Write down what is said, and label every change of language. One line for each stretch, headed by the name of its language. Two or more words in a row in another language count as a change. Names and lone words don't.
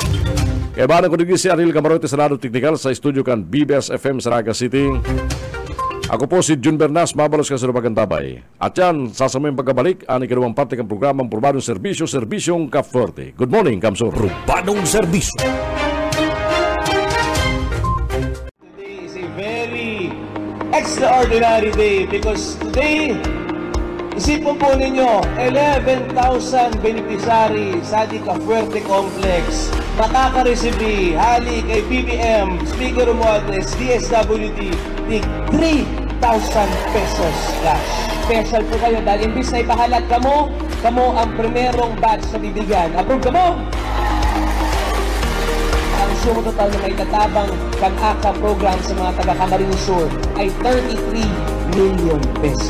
Bikol: Kaya ba ko digis si Ariel Camarote sa Lado Technical sa studio kan BBS FM sa Naga City. Ako po si Jun Bernas, mabalos ka sa Lupagantabay.
Filipino: At yan, sasamayang pagkabalik, ang ikalawang parte ng programang Probadong Serbisyo, Serbisyong Kapforte.
English: Good morning, Kamsur.
Filipino: Probadong serbisyo.
English: Today is a very extraordinary day because today,
Bikol: isipin po ninyo, 11,000 beneficiary sa Di Cafuerte Complex makaka-receive hali kay BBM, Speaker Romualdez, DSWD, tig 3,000 pesos cash. Special po kayo dahil imbis na ipahalat kamo ang primerong batch na bibigyan. Approve kamo!
Filipino: Ang sumo total na may tatabang pag-aka program sa mga taga-Camarines Sur ay 33 million pesos.